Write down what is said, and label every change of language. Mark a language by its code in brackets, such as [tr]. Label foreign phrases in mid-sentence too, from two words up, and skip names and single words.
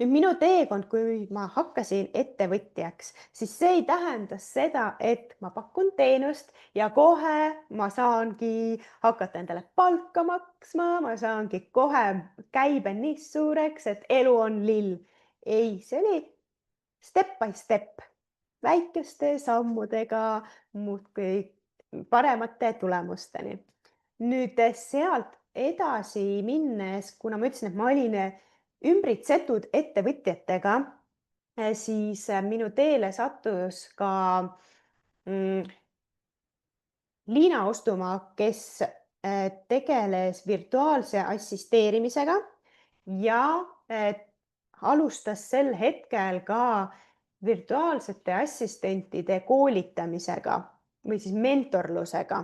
[et] nüüd minu teekond, kui ma hakkasin ettevõtjaks, siis see ei tähenda seda, et ma pakun teenust ja kohe ma saangi hakata endale palka maksma, ma saangi kohe käibe nii suureks, et elu on lill. ei, see oli [en] step by step, [et] väikeste sammudega muudkui paremate tulemusteni. nüüd sealt edasi minnes, kuna ma ütlesin, et ma olin ümbritsetud ettevõtjatega, siis minu teele sattus ka Liina Ostumaa, kes tegeles virtuaalse assisteerimisega ja alustas sel hetkel ka virtuaalsete assistentide koolitamisega või siis mentorlusega.